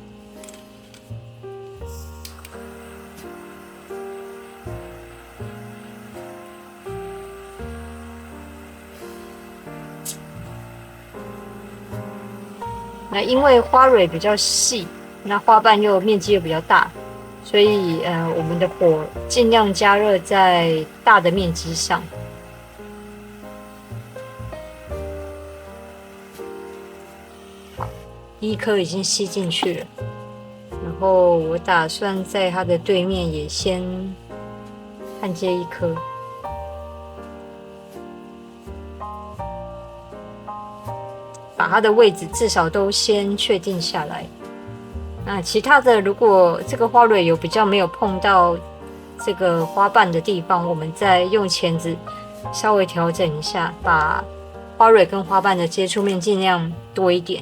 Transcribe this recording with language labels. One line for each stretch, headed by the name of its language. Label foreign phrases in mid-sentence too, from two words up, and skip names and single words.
Chinese: 那因為花蕊比較細，那花瓣又面積又比較大。所以我們的火盡量加熱在大的面積上。好，第一顆已經吸進去了，然後我打算在它的對面也先焊接一顆。把它的位置至少都先確定下來。那其他的，如果這個花蕊有比較沒有碰到這個花瓣的地方，我們再用鉗子稍微調整一下，把花蕊跟花瓣的接觸面盡量多一點。